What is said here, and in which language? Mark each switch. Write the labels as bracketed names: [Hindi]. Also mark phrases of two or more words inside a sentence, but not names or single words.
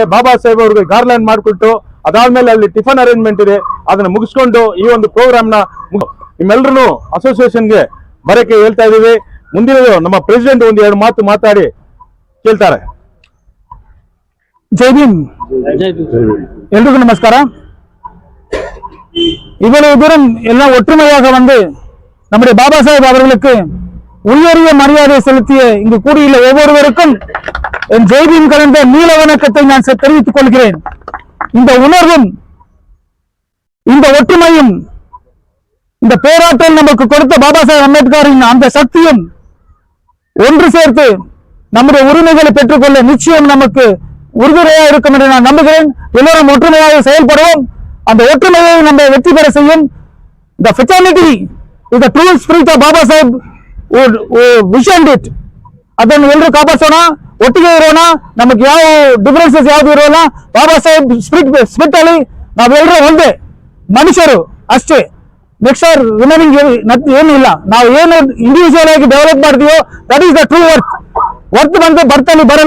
[Kannada] ಬಾಬಾ ಸಾಹೇಬ್ ಅವ್ರಿಗೆ ಗಾರ್ಲ್ಯಾಂಡ್ ಮಾಡಿಕೊಟ್ಟು ಅದಾದ್ಮೇಲೆ ಅಲ್ಲಿ ಟಿಫನ್ ಅರೇಂಜ್ಮೆಂಟ್ ಇದೆ. ಅದನ್ನ ಮುಗಿಸ್ಕೊಂಡು ಈ ಒಂದು ಪ್ರೋಗ್ರಾಮ್ ನ ನಿಮ್ಮೆಲ್ಲರೂ ಅಸೋಸಿಯೇಷನ್ಗೆ ಬರಕ್ಕೆ ಹೇಳ್ತಾ ಇದೀವಿ. ಮುಂದಿನದು ನಮ್ಮ ಪ್ರೆಸಿಡೆಂಟ್ ಒಂದು 2 ಮಾತು ಮಾತಾಡಿ ಕೇಳ್ತಾರೆ. ಜೈ ಭೀಮ್. [Tamil] எல்லோருக்கும் நமஸ்காரம். இவ்வளவு தூரம் எல்லாம் ஒற்றுமையாக வந்து நம்முடைய பாபா சாஹேப் அவர்களுக்கு உயரிய மரியாதை செலுத்திய இங்கு கூடியுள்ள ஒவ்வொருவருக்கும் என் ஜெய்பீம் கலந்த நீல வணக்கத்தை நான் தெரிவித்துக் கொள்கிறேன். இந்த உணர்வும் இந்த ஒற்றுமையும் இந்த பேராற்றல் நமக்கு கொடுத்த பாபா சாஹேப் அம்பேத்கரின் அந்த சக்தியும் ஒன்று சேர்த்து நம்முடைய உரிமைகளை பெற்றுக்கொள்ள நிச்சயம் நமக்கு உறுதுணையாக இருக்கும் என்று நான் நம்புகிறேன். எல்லோரும் ஒற்றுமையாக செயல்படுவோம். அந்த ஒற்றுமையை நம்ம வெற்றி பெற செய்யும். [English] The fraternity is the true spirit of Baba Sahib who visioned it. [Kannada] ಅದನ್ನು ಎಲ್ಲರೂ ಕಾಪಾಡಿಸೋಣ, ಒಟ್ಟಿಗೆ ಇರೋಣ. ನಮಗೆ ಯಾವ ಡಿಫರೆನ್ಸಸ್ ಯಾವ್ದು ಇರೋಲ್ಲ. ಬಾಬಾ ಸಾಹೇಬ್ ಸ್ಪಿರಿಟ್ ಅಲ್ಲಿ ನಾವೆಲ್ಲರೂ ಒಂದೇ ಮನುಷ್ಯರು ಅಷ್ಟೇ. [English] next or remaining [Kannada] ಏನಿಲ್ಲ. ನಾವು ಏನು ಇಂಡಿವಿಜುವಲ್ ಆಗಿ ಡೆವಲಪ್ ಮಾಡ್ತೀವೋ [English] that is the true worth [Kannada] ಬಂದು ಬರ್ತಲ್ಲಿ ಬರಲ್ಲ.